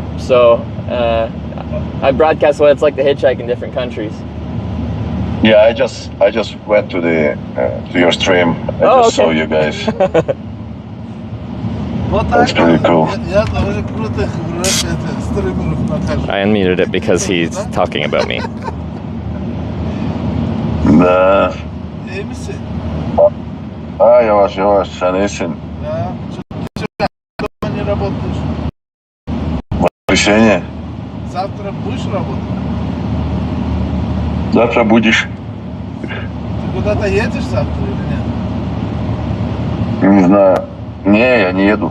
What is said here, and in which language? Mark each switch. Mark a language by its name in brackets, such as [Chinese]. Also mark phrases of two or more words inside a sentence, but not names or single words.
[English] So I broadcast what it's like to hitchhike in different countries. Yeah, I just went to the to your stream. I just saw you guys. That's pretty cool. I unmuted it because he's talking about me. [Turkish] Да. Yavaş, sen iyisin. [Russian] Не работаешь. Воскресенье. Завтра будешь работать? Завтра будешь. Ты куда-то едешь завтра или нет? Не знаю. Не, я не еду.